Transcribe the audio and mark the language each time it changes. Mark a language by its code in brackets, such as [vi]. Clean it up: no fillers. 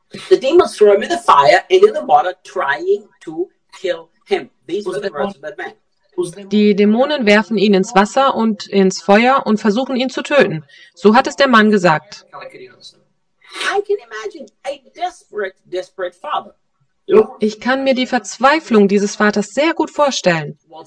[en] The demons threw him in the fire and in the water, trying to kill him. These were the words of that man. [de] Die Dämonen werfen ihn ins Wasser und ins Feuer und versuchen ihn zu töten. So hat es der Mann gesagt. [en] I can imagine a desperate, desperate father. [de] Ich kann mir die Verzweiflung dieses Vaters sehr gut vorstellen.